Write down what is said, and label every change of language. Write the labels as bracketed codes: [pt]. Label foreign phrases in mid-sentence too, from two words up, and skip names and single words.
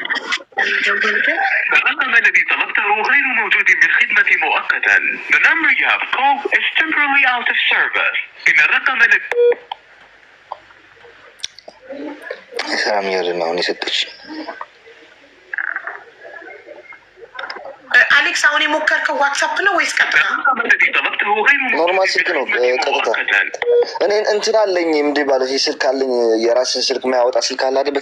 [ar] الرقم الذي طلبته غير موجود بالخدمة مؤقتا. [en] The number you have called is temporarily out of service. [ar] إن الرقم الذي [am] ሰላም ያለና አሁን የሰጠች አሌክስ አሁን የሞከርከው ዋትሳፕ ነው ወይስ ቀጥታ? ኖርማል ስልክ ነው ቀጥታ። እኔ እንትን አለኝ እንዴ ባለ ስልክ አለኝ፣ የራስን ስልክ የሚያወጣ ስልክ አለ አይደል?